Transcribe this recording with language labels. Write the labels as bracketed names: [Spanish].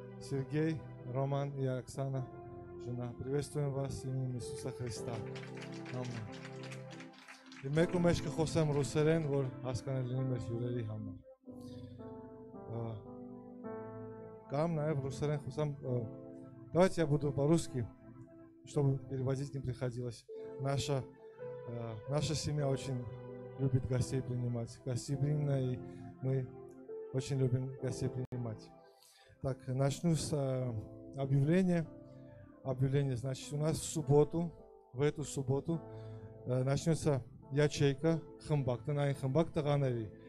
[Russian] Сергей, Роман и Оксана, жена. Приветствуем вас именем Иисуса Христа. [Armenian] Ամեն։ Մեկ ու մեջ կխոսեմ ռուսերեն, որ հասկանալի լինի մեր հյուրերի համար։ Կամ նաև ռուսերեն խոսам. [Russian] Давайте я буду по-русски, чтобы переводить не приходилось. Наша семья очень любит гостей принимать. Гостеприимная, и мы очень любим гостей принимать. Так, начну с объявления. Объявление, значит, у нас в эту субботу начнется ячейка хэмбак, [Armenian] տնային хэмбак տղաների.